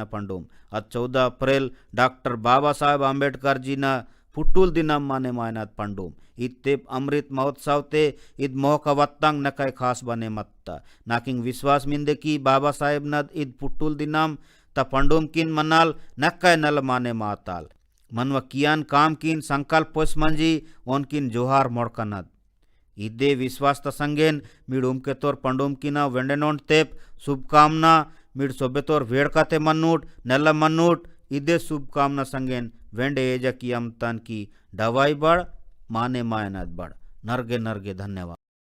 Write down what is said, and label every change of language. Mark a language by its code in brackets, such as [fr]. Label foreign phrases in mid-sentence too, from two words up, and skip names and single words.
[gon] पंडूम आज 14 अप्रैल डॉक्टर बाबा साहेब आंबेडकर जी न पुट्टूल दिनम माने मायनात पंडूम इत्ते अमृत महोत्सव ते इद मोहक वत्तांग नकय खास बने मत्ता नाकिंग विश्वास मिंदे की बाबा साहेब नद इद पुट्टूल दिनम त पंडूम किन मनाल नकय नल माने माताल मनव कियान काम किन संकल्प पोस मंजी ओन किन जोहार मोड़कनद इदे विश्वास त संगेन मीडूम के तोर पंडूम किना वेंडेनोन तेप शुभकामना मीड सोबेतोर वेड़कते मन्नूट नेल्ल मन्नूट इदे शुभकामना संगेन वेंडे एजकियम तन की डवाई बड़ माने मायनाद बड़ नरगे नरगे धन्यवाद।